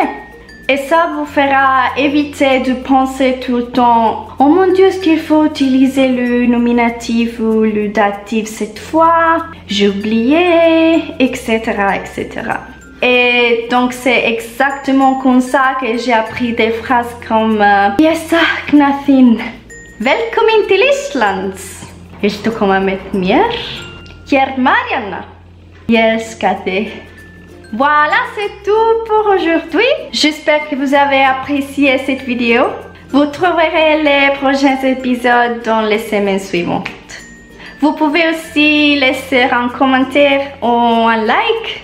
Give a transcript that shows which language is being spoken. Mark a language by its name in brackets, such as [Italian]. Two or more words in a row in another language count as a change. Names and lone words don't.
[French] Et ça vous fera éviter de penser tout le temps « Oh mon Dieu, est-ce qu'il faut utiliser le nominatif ou le datif cette fois? J'ai oublié, etc. etc. » Et donc c'est exactement comme ça que j'ai appris des phrases comme « [Icelandic] Ég sakna þín. Velkomin til Íslands. Viltu koma með mér? Hér Marianna. Ég elska þig. [French] » Voilà, c'est tout pour aujourd'hui. J'espère que vous avez apprécié cette vidéo. Vous trouverez les prochains épisodes dans les semaines suivantes. Vous pouvez aussi laisser un commentaire ou un like.